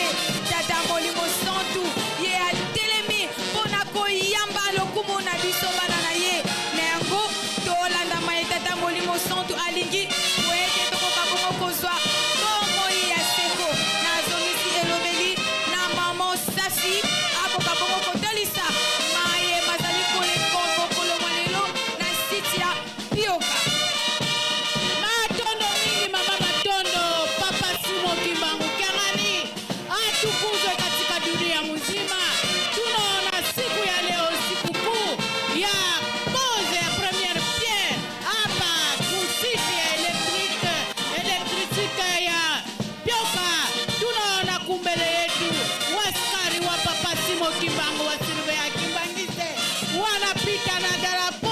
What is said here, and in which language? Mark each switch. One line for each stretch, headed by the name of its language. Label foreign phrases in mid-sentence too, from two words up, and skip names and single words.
Lingala: tata molimo santu ye atelemi mpona koyamba lokumu na biso bana na ye na yango tolanda ma ye tata molimo santu alingi po ete tokoka bongo kozwa bomoi ya seko nazongisi elobeli na mama safi akoka bongo kotalisa maye bazali koleka mokolo mwa lelo na siti ya pioka Matondo mingi
Swahili: mama Matondo, Papa Simo Kimbangu Kiangani atukuzwe katika dunia mzima. Tunaona siku ya leo sikukuu ya pose ya
French: première pierre
Swahili: hapa kusiti ya elektrike ya Pioka. Tunaona kumbele yetu waskari wa Papa Simo Kimbangu wa Silve ya Kimbangise wanapita na darapo